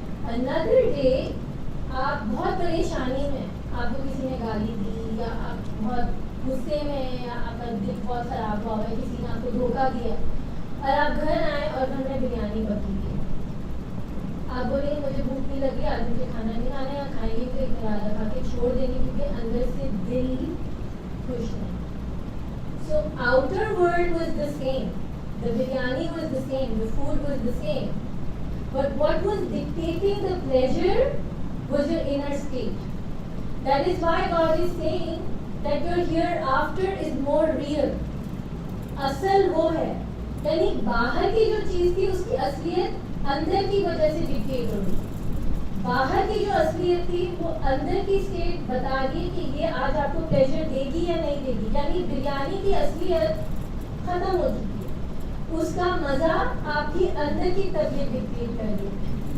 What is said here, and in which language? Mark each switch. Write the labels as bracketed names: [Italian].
[English] another day [Urdu] آپ بہت پریشانی میں، آپ کو کسی نے گالی دی یا آپ بہت غصے میں ہیں یا آپ کا دل بہت خراب ہوا ہے، کسی نے آپ کو دھوکہ دیا، اور آپ گھر آئے اور گھر میں بریانی پکی ہے. آپ بولیں گے مجھے بھوک نہیں لگی، آج مجھے کھانا نہیں کھانا، یا کھائیں گے تو ایک ارادہ کھا کے چھوڑ دیں گے کیونکہ اندر سے دل خوش نہیں. [English] So outer world was the same, the biryani was the same, the food was the same, but what was dictating the pleasure was your inner state. That is why God is saying that your hereafter is more real. [Urdu] اصل وہ ہے، یعنی باہر کی جو چیز تھی اس کی اصلیت اندر کی وجہ سے ڈکٹیٹ ہو گئی. باہر کی جو اصلیت تھی وہ اندر کی اسٹیٹ بتا رہی کہ یہ آج آپ کو پلیزر دے گی یا نہیں دے گی. یعنی بریانی کی اصلیت ختم ہو چکی ہے، اس کا مزہ آپ کی اندر کی طبیعت ڈکٹیٹ کر رہی ہے.